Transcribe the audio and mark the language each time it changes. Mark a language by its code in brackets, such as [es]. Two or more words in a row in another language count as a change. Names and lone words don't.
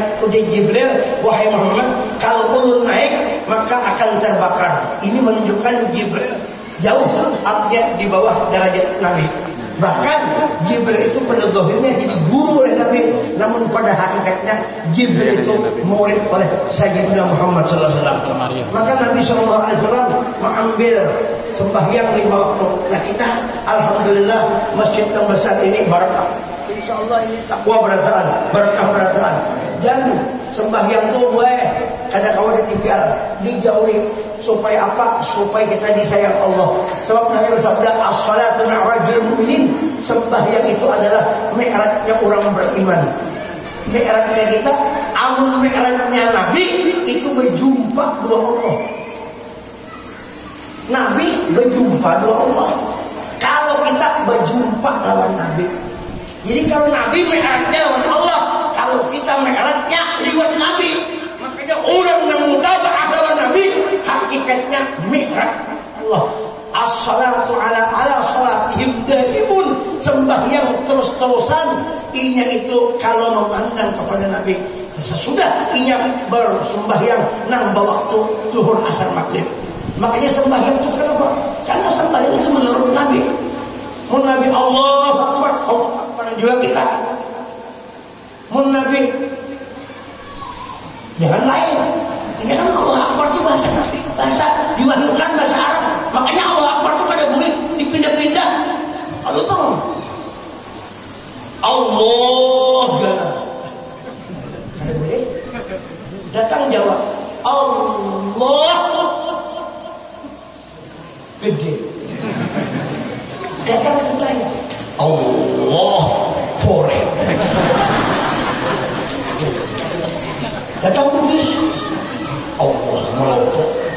[bjn] Udah Jibril, wahai Muhammad, kalau ulun naik maka akan terbakar. Ini menunjukkan Jibril jauh, artinya di bawah derajat Nabi. Bahkan Jibril itu pada zahirnya jadi guru oleh Nabi, namun pada hakikatnya Jibril itu murid oleh Sayyidina Muhammad [ar] صلى الله عليه وسلم. [bjn] Maka Nabi [ar] صلى الله عليه وسلم [bjn] mengambil sembahyang 5 waktu. Nah kita alhamdulillah masjid yang besar ini barakah. Insyaallah ini takwa berataan, barakah berataan. Dan sembahyang itu gue kadang kawan ditinggal, dijauhi. Supaya apa? Supaya kita disayang Allah. Sebab Nabi bersabda, [ar] الصلاة معراج المؤمنين. [bjn] Sembahyang itu adalah mi'rajnya orang beriman. Mi'rajnya kita, amun mi'rajnya Nabi itu berjumpa dua Allah. Nabi berjumpa dua Allah. Kalau kita berjumpa lawan Nabi. Jadi kalau Nabi mi'rajnya lawan Allah, kalau kita mi'rajnya lewat Nabi. Makanya orang yang mutaba'ah lawan Nabi hakikatnya mi'raj Allah. [ar] الصلاة على صلاتهم دائمون. [bjn] Sembahyang terus-terusan inya itu kalau memandang kepada Nabi. Sesudah inya bersembahyang nang waktu zuhur asar maghrib. Makanya sembahyang itu kenapa? Karena sembahyang itu menurut Nabi. Mun Nabi [ar] الله أكبر, الله أكبر [bjn] juga kita. Mun Nabi jangan lain. Ini kan [ar] الله أكبر [bjn] itu bahasa Nabi, bahasa diwahyukan bahasa Arab. Makanya [ar] الله أكبر [bjn] itu kada boleh dipindah-pindah. Aduh tahu. Allah gana. Kada boleh. Datang jawab Allah gede. Datang bertanya Allah pore. Datang bugis Allah melotot.